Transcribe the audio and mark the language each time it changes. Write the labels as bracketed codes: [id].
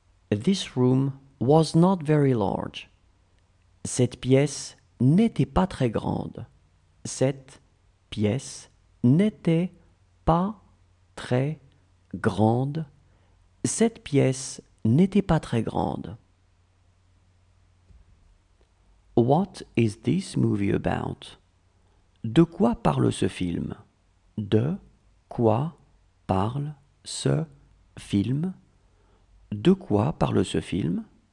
[en] This room was not very large. [fr] Cette pièce n'était pas très grande. Cette pièce n'était pas très grande. Cette pièce n'était pas très grande. [en] What is this movie about? [fr] De quoi parle ce film? De quoi parle ce film? De quoi parle ce film?